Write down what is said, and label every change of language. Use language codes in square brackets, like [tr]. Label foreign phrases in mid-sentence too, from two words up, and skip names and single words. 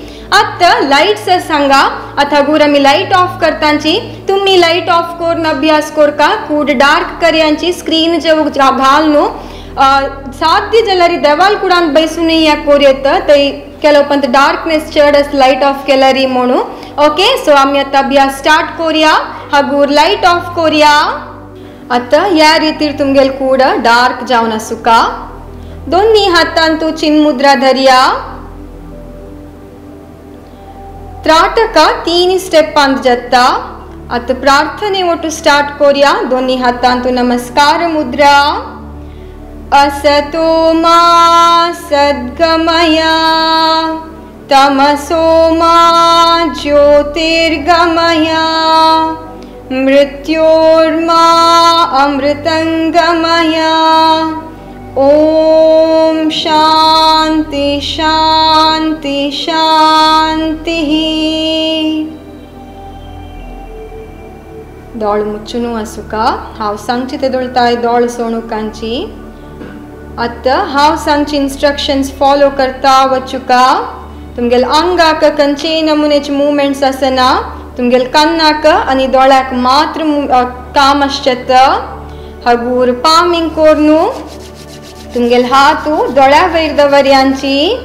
[kok] आता लाईट्स सांगा आता गुर आमी [en] light off [kok] करतांची तुम्ही [en] light off [kok] करून अभ्यास कोरका कूड डार्क करयांची स्क्रीन जे घाल न्हू साध्य जाल्यार देवाल कुडान बैसून या कोरयत थंय केलोपंत डार्कनेस चड [en] light off [kok] केल्यारी म्हणून [en] okay so [kok] आमी आता अभ्यास स्टार्ट करूया हागूर [en] light off [kok] करूया आता ह्या रितीर तुमगेल कूड डार्क जावन आसुका दोन्ही हातान तू चिन्ह मुद्रा धरया त्राटका 3 स्टेपांत जाता आता प्रार्थने वटू स्टार्ट करूया दोन्ही हातान तू नमस्कार मुद्रा [sa] असतो मा सद्गमय तमसो मा ज्योतिर्गमय मृत्योर्मा अमृतंगमय ओम शांति शांति शांति [kok] दोळ मुच्चुनु आसुका हांव सांगची ते दोळताय दोळ सोणुकांची आता हांव सांगची [en] instructions follow [kok] करता वचुका तुमगेल अंगाक खंयचेय नमुनेचे मुवमेंट्स आसना तुमगेल कानाक आनी दोळ्याक मात्र काम आसचेत हागूर पामिंग कोरनू तुमगेल हात दोळ्या वयर दवर्यांची